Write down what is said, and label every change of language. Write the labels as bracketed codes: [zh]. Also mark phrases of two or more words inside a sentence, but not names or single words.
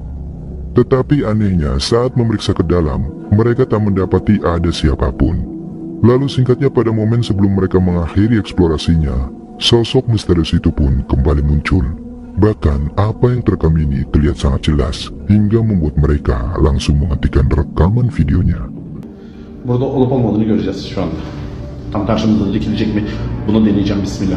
[id] Tetapi anehnya saat memeriksa ke dalam, mereka tak mendapati ada siapapun. Lalu singkatnya pada momen sebelum mereka mengakhiri eksplorasinya, sosok misterius itu pun kembali muncul. Bahkan apa yang terekam ini terlihat sangat jelas hingga membuat mereka langsung menghentikan rekaman videonya. [tr] Burada olup olmadığını göreceğiz şu anda. Tam karşımızda dikilecek mi? Bunu deneyeceğim. Bismillah.